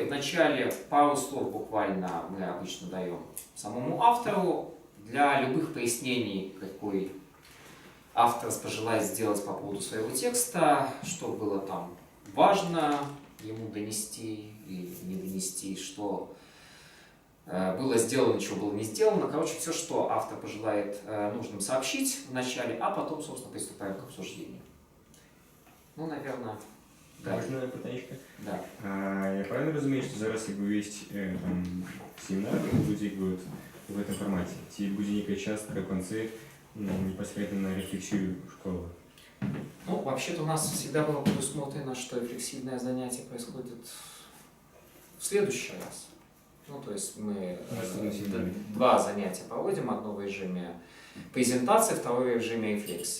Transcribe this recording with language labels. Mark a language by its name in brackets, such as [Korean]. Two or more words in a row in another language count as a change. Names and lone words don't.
[Russian] Вначале пару слов буквально мы обычно даем самому автору для любых пояснений, какой автор пожелает сделать по поводу своего текста, что было там важно ему донести или не донести, что было сделано, чего было не сделано. Короче, все, что автор пожелает нужным сообщить в начале, а потом, собственно, приступаем к обсуждению. Ну, наверное, да. [Ukrainian] Можна питаннячка? [Russian] Да. [Ukrainian] Я правильно розумію, що зараз якби весь семінар буде [Russian] в этом формате? [Ukrainian] Ці буде некая частка, [Russian] концы непосредственно на рефлексию школы? Ну, вообще-то у нас всегда было предусмотрено, что рефлексивное занятие происходит в следующий раз. Ну, то есть мы два занятия проводим, одно в режиме презентации, второе в режиме рефлексии.